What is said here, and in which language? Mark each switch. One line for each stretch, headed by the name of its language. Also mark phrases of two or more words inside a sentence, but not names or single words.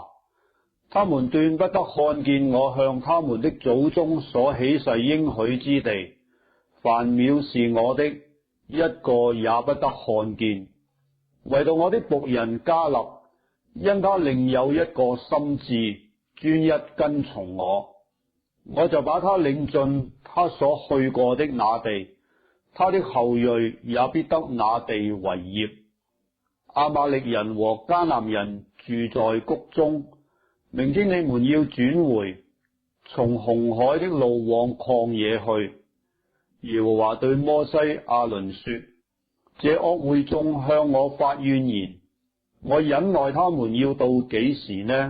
Chinese: 他們斷不得看見我向他們的祖宗所起誓應許之地，凡藐視我的，一個也不得看見。唯獨我的僕人迦勒，因他另有一個心志，專一跟從我，我就把他領進他所去過的那地，他的後裔也必得那地為業。亞瑪力人和迦南人住在谷中，明天你們要轉回，從紅海的路往曠野去。耶和華對摩西、亞倫說，這惡會眾向我發怨言，我忍耐他們要到幾時呢？